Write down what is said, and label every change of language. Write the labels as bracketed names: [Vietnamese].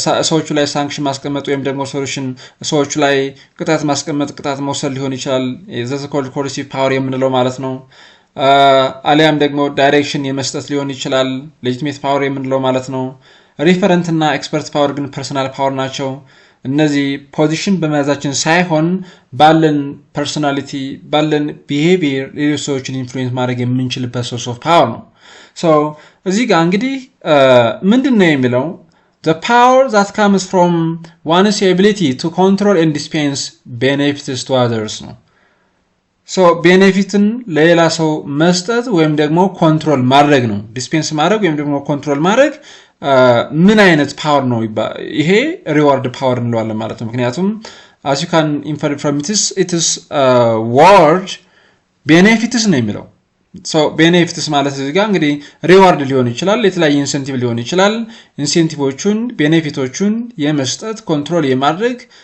[Amharic] ሰዎቹ ላይ ሳንክሽን ማስቀመጥ ወይም ደግሞ ሰዎቹ ላይ ቅጣት ማስቀመጥ፣ ቅጣት መውሰድ ሊሆን ይችላል። ዘስ ኮልድ ኮርሲቭ ፓወር የምንለው ማለት ነው። አሊያም ደግሞ ዳይሬክሽን የመስጠት ሊሆን ይችላል፣ ሌጂቲሜት ፓወር የምንለው ማለት ነው። ሪፈረንት እና ኤክስፐርት ፓወር ግን ፐርሰናል ፓወር ናቸው። እነዚህ ፖዚሽን በመያዛችን ሳይሆን ባለን ፐርሶናሊቲ፣ ባለን ቢሄቪየር ሌሎች ሰዎችን ኢንፍሉዌንስ ማድረግ የምንችልበት ሶርስ ኦፍ ፓወር ነው። እዚህ ጋር እንግዲህ ምንድን ነው የሚለው? [English] the power that comes from one's ability to control and dispense benefits to others [Amharic] ነው። ሶ ቤኔፊትን ለሌላ ሰው መስጠት ወይም ደግሞ ኮንትሮል ማድረግ ነው። ዲስፔንስ ማድረግ ወይም ደግሞ ኮንትሮል ማድረግ ምን አይነት ፓወር ነው? ይሄ ሪዋርድ ፓወር እንለዋለን ማለት ነው። ምክንያቱም [English] as you can infer from it is word benefits [Amharic] ነው የሚለው። ሶ ቤኔፊትስ ማለት እዚህ ጋር እንግዲህ ሪዋርድ ሊሆን ይችላል፣ የተለያየ ኢንሴንቲቭ ሊሆን ይችላል። ኢንሴንቲቮቹን ቤኔፊቶቹን የመስጠት ኮንትሮል የማድረግ